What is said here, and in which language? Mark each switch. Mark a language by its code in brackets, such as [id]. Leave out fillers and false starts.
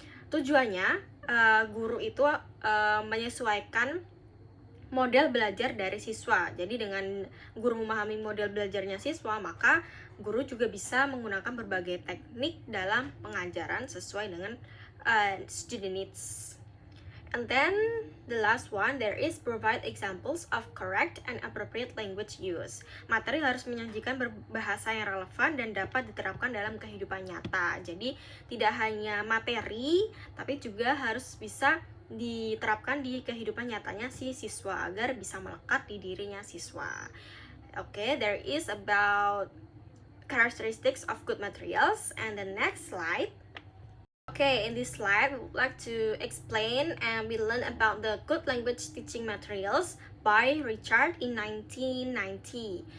[id] Tujuannya guru itu menyesuaikan model belajar dari siswa. Jadi dengan guru memahami model belajarnya siswa, maka guru juga bisa menggunakan berbagai teknik dalam pengajaran sesuai dengan student needs. [en] And then the last one, there is provide examples of correct and appropriate language use. [id] Materi harus menyajikan bahasa yang relevan dan dapat diterapkan dalam kehidupan nyata. Jadi tidak hanya materi, tapi juga harus bisa diterapkan di kehidupan nyatanya si siswa agar bisa melekat di dirinya siswa. [en] Okay, there is about characteristics of good materials. And the next slide. Okay, in this slide, we would like to explain and we learn about the good language teaching materials by Richard in 1990.